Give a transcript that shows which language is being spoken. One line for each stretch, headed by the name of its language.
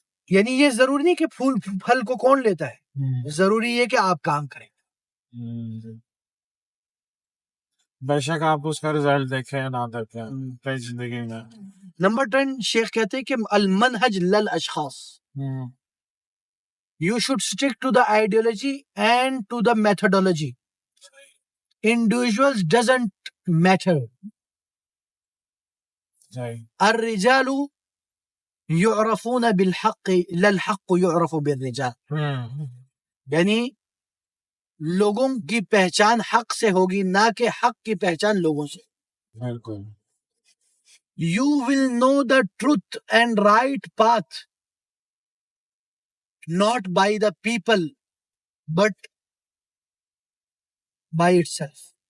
Urdu: یعنی یہ ضروری نہیں کہ پھل کو کون لیتا ہے، ضروری ہے کہ آپ کام کریں. بے شک آپ اس کا رزلٹ دیکھیں نہ دیکھیں اپنی زندگی میں. نمبر 10 شیخ کہتے ہیں کہ المنہج للاشخاص،
English: you should stick to the ideology and to the methodology. Individuals doesn't matter.
Arabic: الرجال يعرفون بالحق لا الحق يعرف بالرجال.
Urdu: یعنی لوگوں کی پہچان حق سے ہوگی نہ کہ حق کی پہچان لوگوں سے. بالکل.
English: You will know the truth and right path not by the people but by itself.